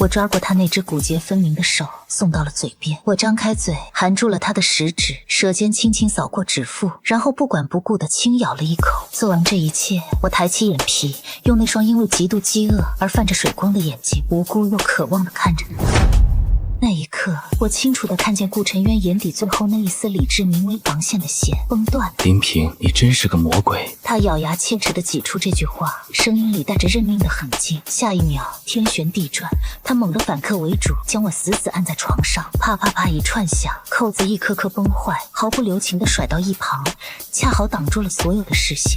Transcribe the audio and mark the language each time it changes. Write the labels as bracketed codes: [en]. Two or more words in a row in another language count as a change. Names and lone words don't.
[zh] 我抓過他那只骨節分明的手，送到了嘴邊。我張開嘴，含住了他的食指，舌尖輕輕掃過指腹，然後不管不顧地輕咬了一口。做完這一切，我抬起眼皮，用那雙因為極度飢餓而泛着水光的眼睛，無辜又渴望地看着他。那一刻，我清楚地看見顧晨淵眼底最後那一絲理智名為防線的線崩斷了。林平，你真是個魔鬼！他咬牙切齒地擠出這句話，聲音裡帶着認命的狠勁。下一秒，天旋地轉，他猛地反客為主，將我死死按在床上，啪啪啪一串響，扣子一顆顆崩壞，毫不留情地甩到一旁，恰好擋住了所有的視線。